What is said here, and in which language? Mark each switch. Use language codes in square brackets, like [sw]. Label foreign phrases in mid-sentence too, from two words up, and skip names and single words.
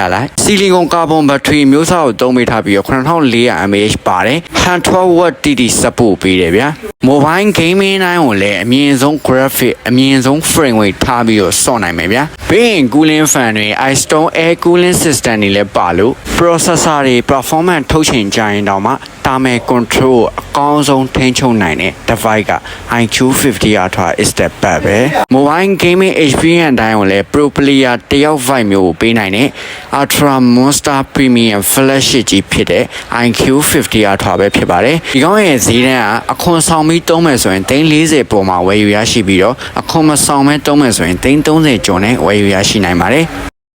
[my] လိုက် [en] silicon carbon battery [my] မျိုးစားကိုသုံးပေးထားပြီးတော့ 9400 mAh ပါတယ် [en] 112W TT support [my] ပေးတယ်ဗျာ [en] mobile gaming [my] တိုင်းကိုလည်းအမြင့်ဆုံး graphic အမြ င့်ဆုံး [en] frame rate [my] ထားပြီးတော့စော့နိုင်မယ်ဗျာဘေးရင် [en] cooling fan [my] တွေ [en] iStone air cooling system [my] တွေလည်းပါလို့ processor တွေ performance ထုတ်ချိန်ကြရင်တောင်မှတာမယ် control အကောင်းဆုံးထိန်းချုပ်နိုင်တဲ့ device က [en] IQ50 Ultra is the best [my] ပဲ [en] mobile gaming experience [my] တိုင်းကိုလည်း [en] pro player [my] တယောက် vibe မျိုးကိုပေးနိုင်တဲ့ Ultra Monster Premium flagship ကြီးဖြစ်တဲ့ IQ50 Ultra ပဲဖြစ်ပါတယ်ဒီကောင်းရဲ့ဈေးတန်းကအခွန်ဆောင်ပြီးသုံးမယ်ဆိုရင်340ပေါ်မှာဝယ်ယူရရှိပြီးတော့အခွန်မဆောင်မဲသုံးမယ်ဆိုရင်330ကျော်နဲ့ဝယ်ယူရရှိနိုင်ပါတယ်